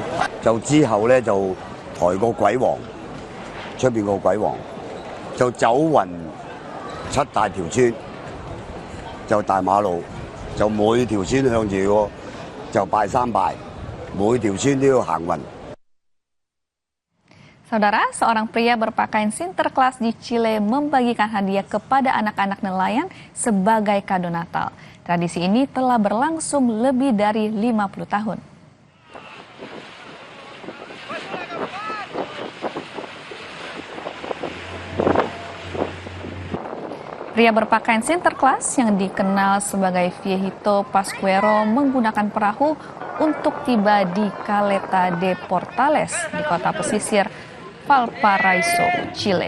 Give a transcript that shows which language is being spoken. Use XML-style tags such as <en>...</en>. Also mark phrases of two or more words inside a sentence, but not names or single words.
<yue>就之後咧就抬個鬼王，出邊個鬼王就走勻7大條村，就大馬路，就每條村向住個就拜3拜，每條村都要行勻。</yue> <id>Saudara, seorang pria berpakaian Sinterklas di Chile membagikan hadiah kepada anak-anak nelayan sebagai kado Natal. Tradisi ini telah berlangsung lebih dari 50 tahun. Pria berpakaian Sinterklas yang dikenal sebagai Viejito Pascuero menggunakan perahu untuk tiba di Caleta de Portales di kota pesisir Valparaiso, Chile.</id>